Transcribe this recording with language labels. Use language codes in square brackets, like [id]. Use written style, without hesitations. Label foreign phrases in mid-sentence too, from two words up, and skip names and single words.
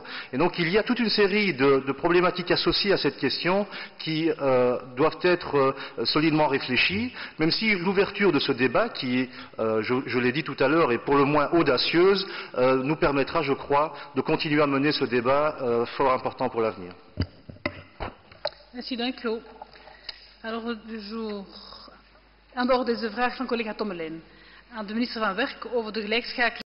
[fr] Et donc il y a toute une série de problématiques associées à cette question qui doivent être solidement réfléchies, même si l'ouverture de ce débat, qui, je l'ai dit tout à l'heure, est pour le moins audacieuse, nous permettra, je crois, de continuer à mener ce débat fort important pour l'avenir. Incident clos. À l'ordre du jour, [nl] aan de orde is de vraag van collega Tommelin aan de minister van Werk over de gelijkschakeling.